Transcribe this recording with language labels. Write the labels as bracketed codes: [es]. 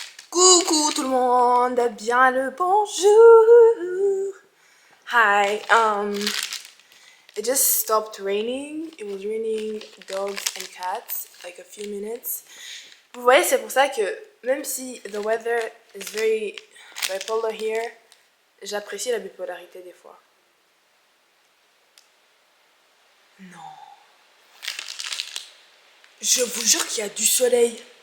[fr] Coucou tout le monde, bien le bonjour. [en] Hi, it just stopped raining. It was raining dogs and cats like a few minutes. [fr] Vous voyez, c'est pour ça que même si [en] the weather is very bipolar here, [fr] j'apprécie la bipolarité des fois. Non. Je vous jure qu'il y a du soleil.